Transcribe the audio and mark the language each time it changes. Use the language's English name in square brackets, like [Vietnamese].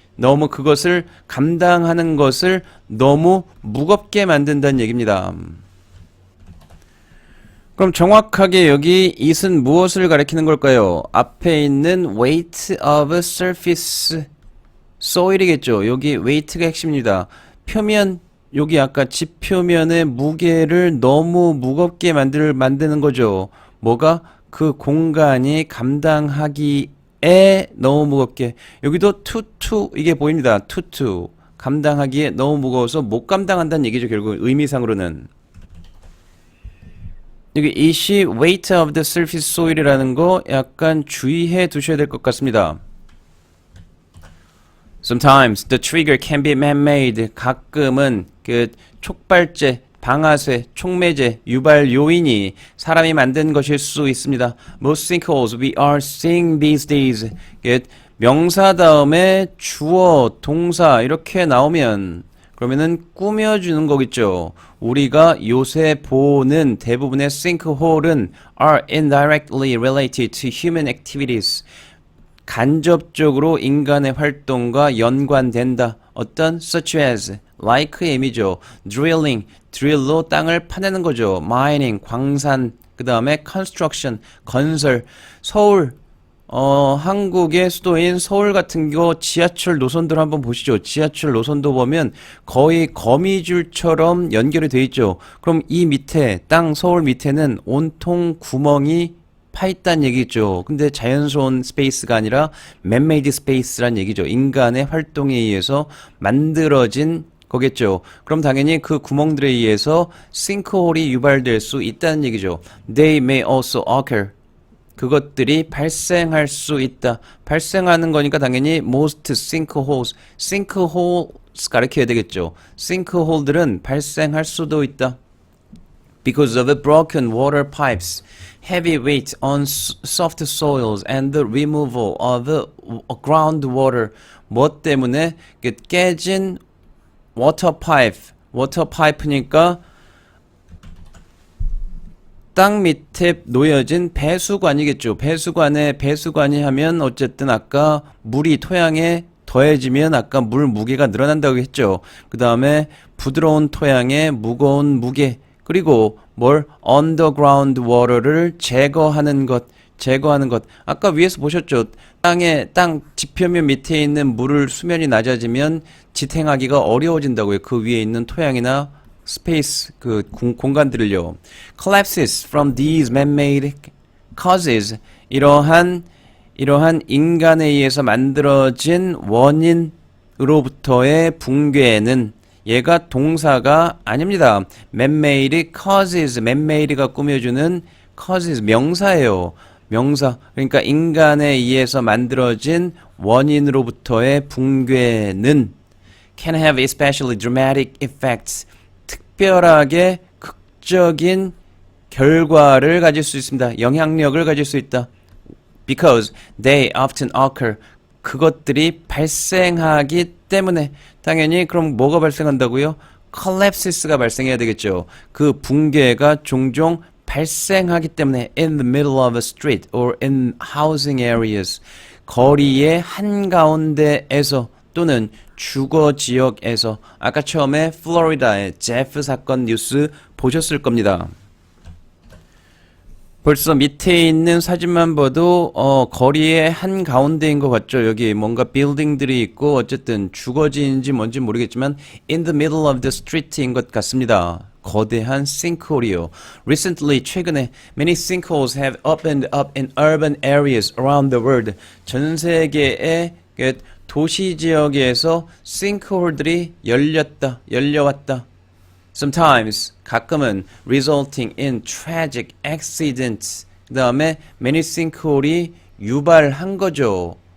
[Korean] 너무 그것을 감당하는 것을 너무 무겁게 만든다는 얘기입니다. 그럼 정확하게 여기 it은 무엇을 가리키는 걸까요? 앞에 있는 [English] weight of surface soil [Korean] 이겠죠. 여기 weight가 핵심입니다. 여기 아까 지표면의 무게를 너무 무겁게 만드는 거죠. 뭐가? 그 공간이 감당하기에 너무 무겁게. 여기도 이게 보입니다. 감당하기에 너무 무거워서 못 감당한다는 얘기죠. 결국 의미상으로는. 여기 이시 [English] weight of the surface soil [Korean] 이라는 거 약간 주의해 두셔야 될 것 같습니다. [English] Sometimes the trigger can be man-made. [Korean] 가끔은 그 촉발제, 방아쇠, 촉매제, 유발 요인이 사람이 만든 것일 수 있습니다. [English] Most sinkholes we are seeing these days. [Korean] 명사 다음에 주어, 동사 이렇게 나오면 그러면은 꾸며주는 거겠죠. 우리가 요새 보는 대부분의 sinkhole은 [English] are indirectly related to human activities. [Korean] 간접적으로 인간의 활동과 연관된다. 어떤 such as, like의 의미죠. drilling, drill로 땅을 파내는 거죠. mining, 광산, 그 다음에 construction, 건설, 서울, 한국의 수도인 서울 같은 거 지하철 노선들 한번 보시죠. 지하철 노선도 보면 거의 거미줄처럼 연결이 돼 있죠. 그럼 이 밑에 서울 밑에는 온통 구멍이 파 있다는 얘기죠. 근데 자연스러운 스페이스가 아니라 [English] man-made space [Korean] 란 얘기죠. 인간의 활동에 의해서 만들어진 거겠죠. 그럼 당연히 그 구멍들에 의해서 싱크홀이 유발될 수 있다는 얘기죠. [English] They may also occur. [Korean] 그것들이 발생할 수 있다. 발생하는 거니까 당연히 [English] most sinkholes, [Korean] sinkholes 가르쳐야 되겠죠. sinkhole들은 발생할 수도 있다. [English] Because of the broken water pipes, heavy weight on soft soils and the removal of the groundwater. [Korean] 뭐 때문에? 깨진 water pipe니까 땅 밑에 놓여진 배수관이겠죠. 배수관이 하면 어쨌든 아까 물이 토양에 더해지면 아까 물 무게가 늘어난다고 했죠. 그 다음에 부드러운 토양에 무거운 무게, 그리고 뭘 underground water를 제거하는 것. 아까 위에서 보셨죠? 땅 지표면 밑에 있는 물을 수면이 낮아지면 지탱하기가 어려워진다고요. 그 위에 있는 토양이나 스페이스, 그 공간들을요. [English] Collapses from these man-made causes. [Korean] 이러한 인간에 의해서 만들어진 원인으로부터의 붕괴는 얘가 동사가 아닙니다. [English] man-made causes. [Korean] man-made가 꾸며주는 causes 명사예요. 명사. 그러니까 인간에 의해서 만들어진 원인으로부터의 붕괴는 [English] can have especially dramatic effects. [Korean] 특별하게 극적인 결과를 가질 수 있습니다. 영향력을 가질 수 있다. [English] Because they often occur. [Korean] 그것들이 발생하기 때문에. 당연히 그럼 뭐가 발생한다고요? collapses가 발생해야 되겠죠. 그 붕괴가 종종 발생하기 때문에 [English] in the middle of a street or in housing areas. [Korean] 거리의 한가운데에서 또는 주거 지역에서. 아까 처음에 플로리다의 제프 사건 뉴스 보셨을 겁니다. 벌써 밑에 있는 사진만 봐도 거리의 한가운데인 것 같죠. 여기 뭔가 빌딩들이 있고 어쨌든 주거지인지 뭔지 모르겠지만 [English] in the middle of the street [Korean] 인 것 같습니다. 거대한 sinkhole이요. [English] Recently, [Korean] 최근에 [English] many sinkholes have opened up in urban areas around the world. [Korean] 전 세계의 도시 지역에서 sinkhole들이 열려왔다. [English] Sometimes, [Korean] 가끔은 [English] resulting in tragic accidents. [Korean] 그 다음에 many sinkhole이 유발한 거죠.